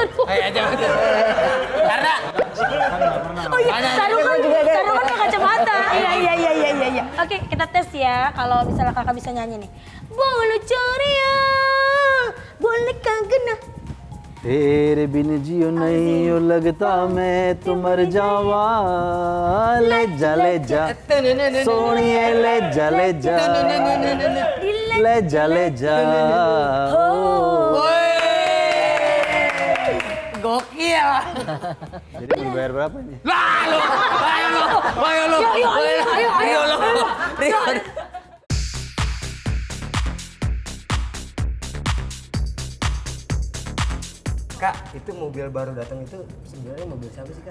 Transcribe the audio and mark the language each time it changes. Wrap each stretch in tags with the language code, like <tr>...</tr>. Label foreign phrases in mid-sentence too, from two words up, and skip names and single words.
<id>Aja. Karena Oh iya, taruhan pakai kacamata. Iya. Oke, kita tes ya. Kalau misalnya kakak bisa nyanyi nih. Boleh ceria. Boleh kagena.</id> <hi>तेरे बिन जियो नहीं ओ लगता मैं तो मर जावा ले जा सोनिए ले जा ले जा</hi> <id>gokil. jadi mau bayar berapa ini? Ayo lo. Kak, itu mobil baru datang itu sebenarnya mobil siapa sih, Kak?</id>